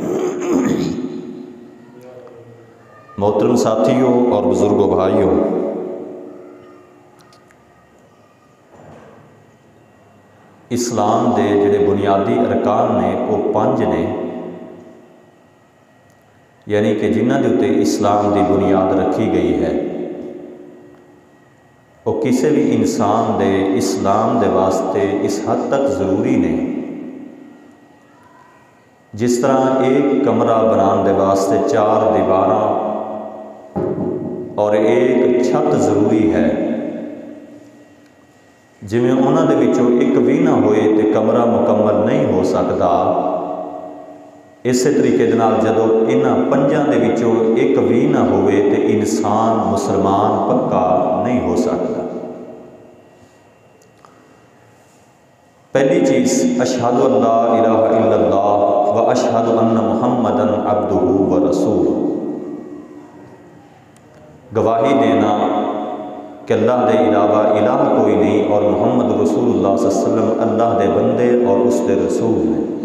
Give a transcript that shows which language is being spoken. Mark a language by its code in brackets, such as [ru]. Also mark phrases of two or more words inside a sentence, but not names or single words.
[pa] محترم ساتھیوں اور بزرگوں بھائیوں، اسلام دے جڑے بنیادی ارکان نے وہ 5 نے، یعنی کہ جنہاں دے اُتے اسلام دی بنیاد رکھی گئی ہے، وہ کسی بھی انسان دے اسلام دے واسطے اس حد تک ضروری نے جس طرح ایک کمرہ بنان دے واسطے 4 دیواراں اور ایک چھت ضروری ہے۔ جویں انہاں دے وچوں ایک بھی نہ ہوئے تے کمرہ مکمل نہیں ہو سکتا، اسی طریقے دے نال جدوں انہاں 5 دے وچوں ایک بھی نہ ہوئے تے انسان مسلمان پکا نہیں ہو سکتا۔ پہلی چیز [ar] اشہد ان لا الہ الا اللہ و اشہد ان محمدًا عبدہ و رسولہ، [pa] گواہی دینا کہ اللہ دے علاوہ الہ کوئی نہیں اور محمد رسول اللہ [ar] صلی اللہ علیہ وسلم [pa] اللہ دے بندے اور اس دے رسول ہیں۔